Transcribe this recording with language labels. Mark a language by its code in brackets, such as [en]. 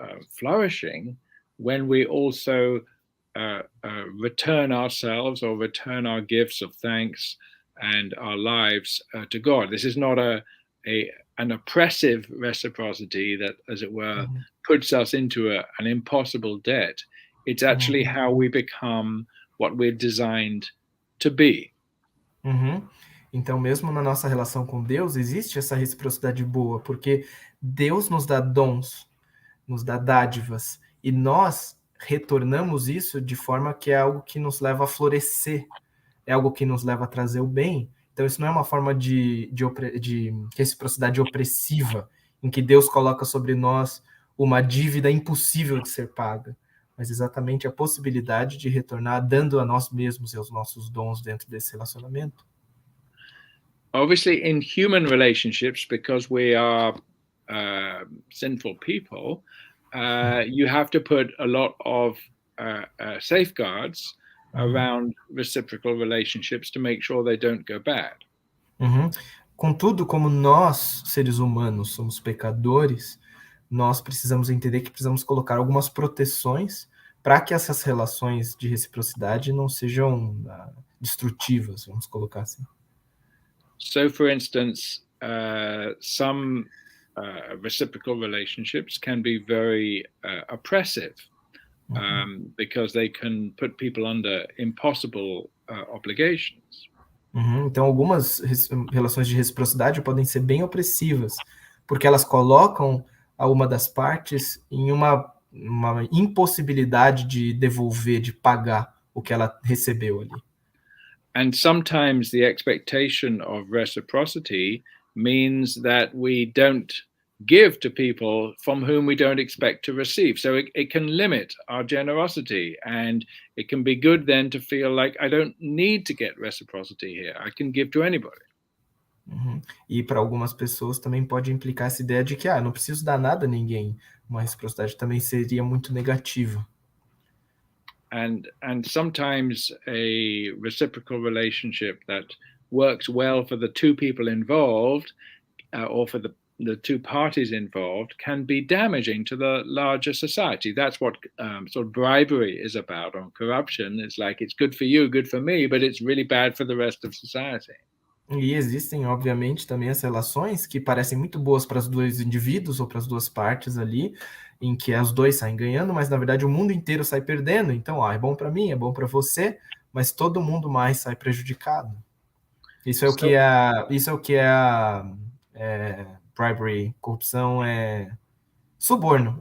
[en] flourishing when we also return ourselves or return our gifts of thanks and our lives to God. This is not an oppressive reciprocity that, as it were, puts us into an impossible debt. It's actually how we become what we're designed to be. [pt] Então, mesmo na nossa relação com Deus, existe essa reciprocidade boa, porque Deus nos dá dons, nos dá dádivas, e nós retornamos isso de forma que é algo que nos leva a florescer, é algo que nos leva a trazer o bem. Então, isso não é uma forma de reciprocidade opressiva, em que Deus coloca sobre nós uma dívida impossível de ser paga, mas exatamente a possibilidade de retornar dando a nós mesmos e aos nossos dons dentro desse relacionamento. [en] Obviously, in human relationships, because we are sinful people, you have to put a lot of safeguards around reciprocal relationships to make sure they don't go bad. [pt] Contudo, como nós, seres humanos, somos pecadores, nós precisamos entender que precisamos colocar algumas proteções para que essas relações de reciprocidade não sejam destrutivas, vamos colocar assim. [en] So, for instance, some reciprocal relationships can be very oppressive because they can put people under impossible obligations. [pt] Então, algumas relações de reciprocidade podem ser bem opressivas, porque elas colocam a uma das partes em uma impossibilidade de devolver, de pagar o que ela recebeu ali. [en] And sometimes the expectation of reciprocity means that we don't give to people from whom we don't expect to receive. So it can limit our generosity, and it can be good then to feel like I don't need to get reciprocity here. I can give to anybody. [pt] E para algumas pessoas também pode implicar essa ideia de que não preciso dar nada a ninguém. Uma reciprocidade também seria muito negativa. [en] And sometimes a reciprocal relationship that works well for the two people involved or for the two parties involved can be damaging to the larger society. That's what sort of bribery is about, or corruption. It's like it's good for you, good for me, but it's really bad for the rest of society. [pt] E existem, obviamente, também as relações que parecem muito boas para os dois indivíduos ou para as duas partes ali, em que os dois saem ganhando, mas na verdade o mundo inteiro sai perdendo. Então, é bom para mim, é bom para você, mas todo mundo mais sai prejudicado. Isso é o que é bribery, corrupção, é suborno.